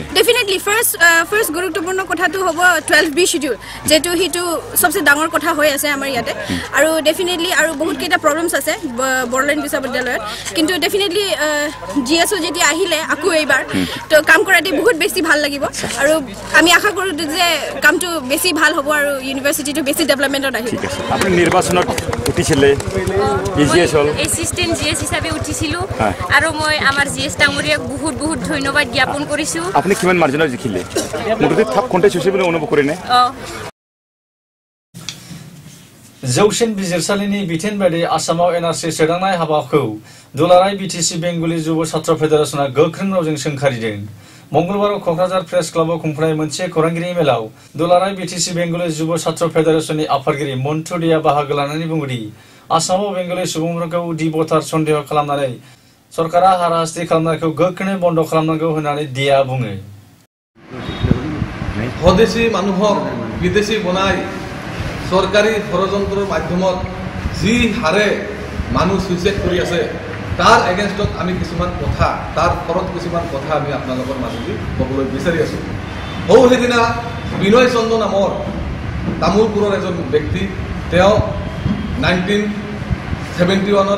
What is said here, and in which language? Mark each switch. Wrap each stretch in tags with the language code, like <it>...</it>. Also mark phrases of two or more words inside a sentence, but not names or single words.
<as>ডেফিনেটলি ফাৰ্ষ্ট গুৰুত্বপূৰ্ণ কথাটো হ'ব 12B শিডিউল যেটো হিটো সবচে ডাঙৰ কথা হৈ আছে আমাৰ ইয়াতে আৰু ডেফিনেটলি আৰু বহুত কেইটা প্ৰবলেমছ আছে বড়োলেণ্ড বিশ্ববিদ্যালয়ত কিন্তু ডেফিনেটলি GSO যেতিয়া আহিলে আকৌ এইবাৰ তো কাম কৰাটো বহুত বেছি ভাল লাগিব আৰু আমি আশা কৰোঁ যে কামটো বেছি ভাল হ'ব আৰু ইউনিভাৰ্চিটিটো বেছি ডেভেলপমেণ্টত আহিব ঠিক আছে আপুনি নিৰ্বাচনত উঠিছিলে GS হ'ল এছিষ্টেণ্ট GS হিচাপে উঠিছিলোঁ আৰু মই আমাৰ GS ডাঙৰীয়াক বহুত ধন্যবাদ জ্ঞাপন কৰিছোঁ আপুনি কিমান মাৰ্জিনত জিকিলে মুঠতে থাপ কণ্টেষ্ট হৈছে বুলি অনুভৱ কৰে নে</as> <brx>जौसिन बिजिरसालिनि बिथोन बायदि आसामाव NRC सोदांनाय हाबाखौ दुलाराय BTC बेंगलि जुब छात्र फेडारेशना गोख्रों रावजों सोंखारिदों मंगलबाराव कक्राझार प्रेस क्लाबाव खुंफुनाय मोनसे खौरांगिरि मेलाव दुलाराय BTC बेंगलि जुब छात्र फेडारेशननि आफादगिरि मन्टु देआ बाहागो लानानै बुङोदि आसामाव बेंगलि सुबुंफोरखौ दिबथार सन्देह खालामनानै सरकारा हाराहास्ति खालामनायखौ गोख्रोङै बन्द खालामनांगौ होननानै देआ बुङो</brx> <as>স্বদেশী মানুহক বিদেশী বনাই চৰকাৰী ষড়যন্ত্ৰৰ মাধ্যমত যি হাৰে মানুহ সুইচাইড কৰি আছে তাৰ এগেইনষ্টত আমি কিছুমান কথা তাৰ ফৰত কিছুমান কথা আমি আপোনালোকৰ মাজত ক'বলৈ বিচাৰি আছোঁ সেইদিনা বিনয় চন্দ্ৰ নামৰ তামোলপুৰৰ এজন ব্যক্তি তেওঁ 1971ৰ</as>